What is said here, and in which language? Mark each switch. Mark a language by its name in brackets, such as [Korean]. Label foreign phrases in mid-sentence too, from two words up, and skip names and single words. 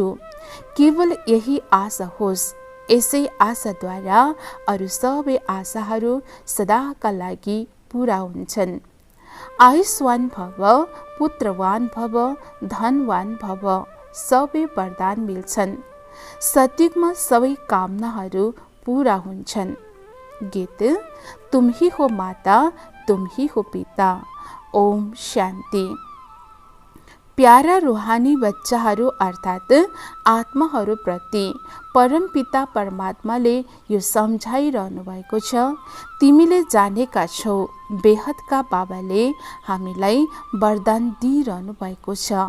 [Nepali] केवल यही आशा होस्, यसै आशाद्वारा अरू सबै आशाहरू सदाका लागि पुरा हुन्छन्। [Sanskrit] आयुष्वान भव, पुत्रवान भव, धनवान भव, [Nepali] सबै वरदान मिल्छन्। सतयुगमा सबै कामनाहरू पुरा हुन्छन्। गीत, [Hindi] तुम ही हो माता, तुम ही हो पिता। [Nepali] ओम शान्ति। प्यारा रूहानी बच्चाहरू अर्थात् आत्माहरूप्रति परमपिता परमात्माले यो सम्झाइरहनु भएको छ, तिमीले जानेका छौ, बेहदका बाबाले हामीलाई वरदान दिइरहनु भएको छ।